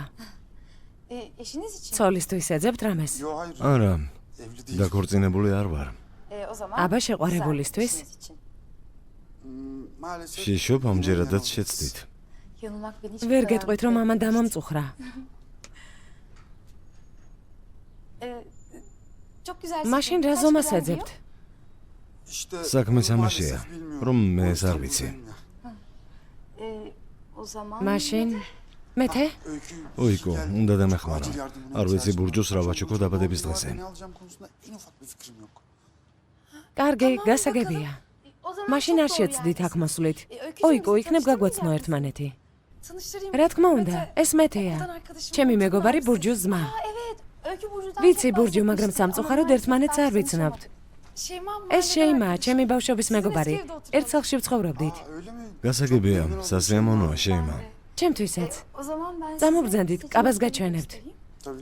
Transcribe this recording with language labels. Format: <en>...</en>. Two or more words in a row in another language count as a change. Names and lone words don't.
<tr>Eşiniz için.</tr> <ka>ცოლისთვის ეძებთ რამეს?</ka> <tr>Yo hayır.</tr> <ka>არა,</ka> <tr>Evli değil.</tr> <ka>დაქორწინებული არ ვარ.</ka> <tr>O zaman.</tr> <ka>აბა შეყვარებულისთვის?</ka> <tr>Eşiniz için. Maalesef.</tr> <ka>ვშიშობ ამჯერადაც შეცდით.</ka> <tr>Yanılmak beni hiç</tr> <ka>ვერ გეტყვით, რომ ამან დამამწუხრა.</ka> <tr>Çok güzel.</tr> <ka>მაშინ რა ზომას ეძებთ?</ka> <tr>İşte</tr> <ka>საქმე ამაშია,</ka> <tr>maalesef bilmiyorum.</tr> <ka>რომ მე</ka> <tr>O</tr> <ka>ეს არ</ka> <tr>yüzden</tr> <ka>ვიცი.</ka> <tr>buradayım ya. O zaman.</tr> <ka>მაშინ მეთე?</ka> <tr>Öykü,</tr> <ka>ოიკო,</ka> <tr>geldi.</tr> <ka>უნდა დამეხმარა.</ka> <tr>Acil yardımına</tr> <ka>არ ვიცი</ka> <tr>ihtiyacım var.</tr> <ka>ბურჯოს რა ვაჩუქო დაბადების დღესე.</ka> <tr>Ne alacağım konusunda en ufak bir fikrim yok.</tr> <ka>კარგი, გასაგებია.</ka> <tr>O zaman</tr> <ka>მაშინ</ka> <tr>çok</tr> <ka>არ</ka> <tr>doğru</tr> <ka>შეცდით</ka> <tr>yani.</tr> <ka>აქ მოსვლით.</ka> <tr>Öykücüğüm,</tr> <ka>ოიკო,</ka> <tr>bizi</tr> <ka>იქნებ</ka> <tr>tanıştırır</tr> <ka>გაგვაცნო</ka> <tr>mısın?</tr> <ka>ერთმანეთი.</ka> <tr>Tanıştırayım.</tr> <ka>რა თქმა უნდა, Mete. ეს მეთეა.</ka> <tr>Okuldan arkadaşım.</tr> <ka>ჩემი</ka> <tr>Çok</tr> <ka>მეგობარი</ka> <tr>sever</tr> <ka>ბურჯუს ძმა.</ka> <tr>misin? Evet. Öykü Burcu'dan</tr> <ka>ვიცი</ka> <tr>çok</tr> <ka>ბურჯუ, მაგრამ</ka> <tr>bahsetmişti.</tr> <ka>სამწუხაროდ</ka> <tr>Ama</tr> <ka>ერთმანეთს არ</ka> <tr>ben</tr> <ka>ვიცნობთ.</ka> <tr>Şeyma mı?</tr> <ka>ეს შეიმა, ჩემი ბავშვობის მეგობარი. ერთ სახლში ვცხოვრობდით.</ka> <tr>Aa, öyle mi?</tr> <ka>გასაგებია, სასიამოვნოა შეიმა. ჩემთვისაც.</ka> <tr>O zaman ben size</tr> <ka>წამობრძანდით,</ka> <tr>seçim</tr> <ka>კაბას</ka> <tr>hakkını</tr> <ka>გაჩვენებთ.</ka> <tr>göstereyim. Tabii.</tr>